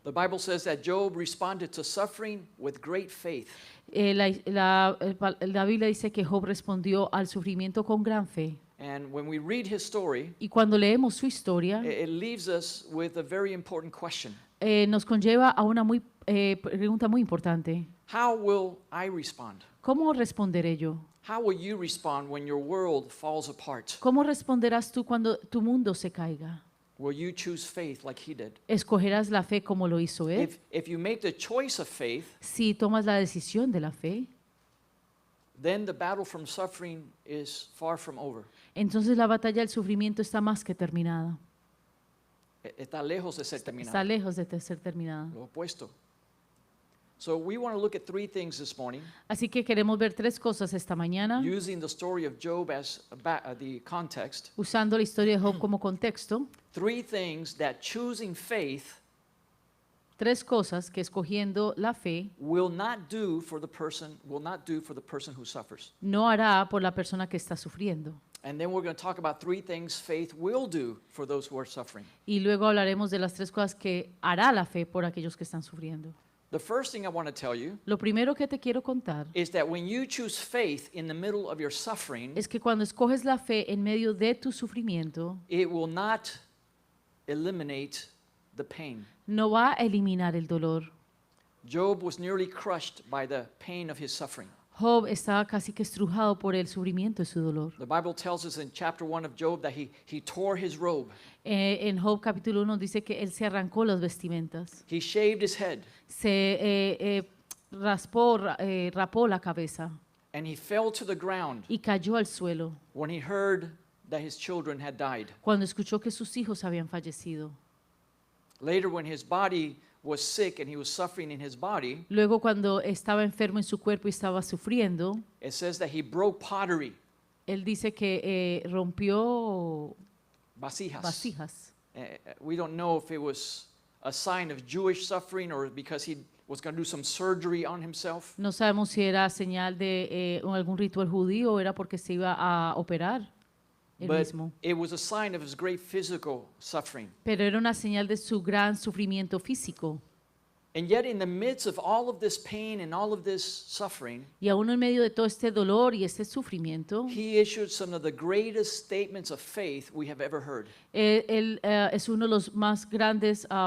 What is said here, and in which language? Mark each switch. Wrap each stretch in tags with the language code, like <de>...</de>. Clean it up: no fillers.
<en>The Bible says that Job responded to suffering with great faith.</en> <es>La Biblia dice que Job respondió al sufrimiento con gran fe.</es> <en>And when we read his story,</en> <es>Y cuando leemos su historia,</es> <en>it leaves us with a very important question.</en> <es>nos conlleva a una pregunta muy importante.</es> <en>How will I respond?</en> <es>¿Cómo responderé yo?</es> <en>How will you respond when your world falls apart?</en> <es>¿Cómo responderás tú cuando tu mundo se caiga?</es> <en>Will you choose faith like he did?</en> <es>¿Escogerás la fe como lo hizo él?</es> <en>If you make the choice of faith,</en> <es>Si tomas la decisión de la fe,</es> <en>then the battle from suffering is far from over.</en> <es>entonces la batalla del sufrimiento está más que terminada. Está lejos de ser Está terminado. lejos de ser terminada. Lo opuesto.</es> <en>So we want to look at 3 things this morning,</en> <es>Así que queremos ver 3 cosas esta mañana,</es> <en>using the story of Job as the context.</en> <es>usando la historia de Job como contexto.</es> <en>3 things that choosing faith</en> <es>3 cosas que escogiendo la fe</es> <en>will not do for the person who suffers.</en> <es>no hará por la persona que está sufriendo.</es> <en>And then we're going to talk about 3 things faith will do for those who are suffering.</en> <es>Y luego hablaremos de las 3 cosas que hará la fe por aquellos que están sufriendo.</es> <en>The first thing I want to tell you</en> <es>Lo primero que te quiero contar</es> <en>is that when you choose faith in the middle of your suffering,</en> <es>es que cuando escoges la fe en medio de tu sufrimiento,</es> <en>it will not eliminate the pain.</en> <es>no va a eliminar el dolor.</es> <en>Job was nearly crushed by the pain of his suffering.</en> <es>Job estaba casi que estrujado por el sufrimiento de su dolor.</es> <en>The Bible tells us in chapter 1 of Job that he tore his robe,</en> <es>En Job capítulo 1 dice que él se arrancó las vestimentas,</es> <en>he shaved his head,</en> <es>se rapó la cabeza</es> <en>and he fell to the ground</en> <es>y cayó al suelo</es> <en>when he heard that his children had died.</en> <es>cuando escuchó que sus hijos habían fallecido.</es> <en>Later, when his body was sick and he was suffering in his body,</en> <es>Luego cuando estaba enfermo en su cuerpo y estaba sufriendo,</es> <en>it says that he broke pottery,</en> <es>él dice que rompió vasijas. vasijas.</es> <en>We don't know if it was a sign of Jewish suffering or because he was going to do some surgery on himself.</en> <es>No sabemos si era señal de algún ritual judío o era porque se iba a operar él</es> <en>But</en> <es>mismo.</es> <en>it was a sign of his great physical suffering.</en> <es>Pero era una señal de su gran sufrimiento físico.</es> <en>And yet in the midst of all of this pain and all of this suffering,</en> <es>Y aún en medio de todo este dolor y este sufrimiento,</es> <en>he issued some of the greatest statements of faith we have ever heard.</en> <es>él es uno de los más grandes</es>